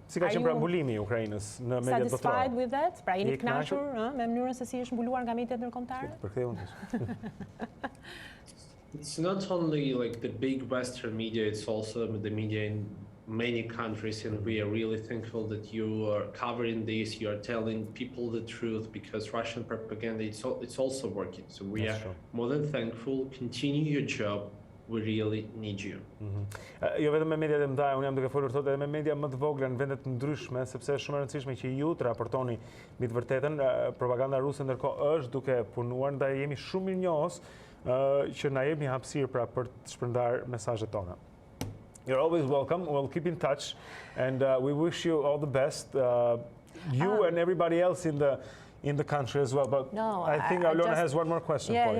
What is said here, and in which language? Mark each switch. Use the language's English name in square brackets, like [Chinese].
[Albanian] Si ka qenë pra mbulimi i Ukrainës në mediat botërore? [English] Satisfied with that? [Albanian] Pra jeni kënaqur me mënyrën se si është mbuluar nga mediat ndërkombëtare? Për këtë unë. [English] It's not only like the big Western media, it's also the media in many countries, and we are really thankful that you are covering this, you are telling people the truth, because Russian propaganda, it's also working. So we are more than thankful. Continue your job. We really need you. [Albanian] Jo vetëm me mediat e mëdha, unë jam duke folur thotë edhe me media më të vogla në vende të ndryshme, sepse është shumë e rëndësishme që ju të raportoni mbi të vërtetën. Propaganda ruse ndërkohë është duke punuar, ndaj jemi shumë mirënjohës që na jepni hapësirë pra për të shpërndar mesazhet tona. [English] You're always welcome. We'll keep in touch, and we wish you all the best. You and everybody else in the country as well. But no, I think Alona has one more question for you.